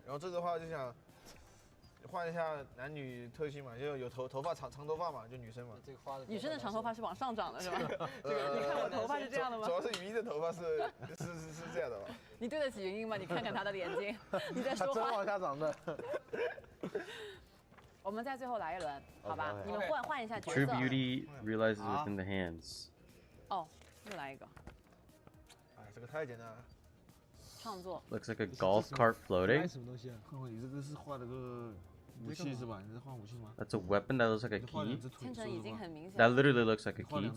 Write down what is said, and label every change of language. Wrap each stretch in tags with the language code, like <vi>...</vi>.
<zh>然后这个的话就想换一下男女特性嘛，就有头发长头发嘛，就女生嘛。这个花的。女生的长头发是往上长的是吧？这个你看我头发是这样的吗？主要是云鹰的头发是这样的吧？你对得起云鹰吗？你看看她的眼睛，你在说话。真往下长的。我们在最后来一轮，好吧？你们换一下角色。</zh> <en>True beauty realizes within the hands.</en> <zh>哦，又来一个。哎，这个太简单了。创作。</zh> <en>Looks like a golf cart floating.</en> <zh>什么东西啊？你这个是画了个武器是吧？你是画武器吗？</zh> <en>That's a weapon that looks like a key.</en> <zh>千层已经很明显。</zh> <en>That literally looks like a key.</en>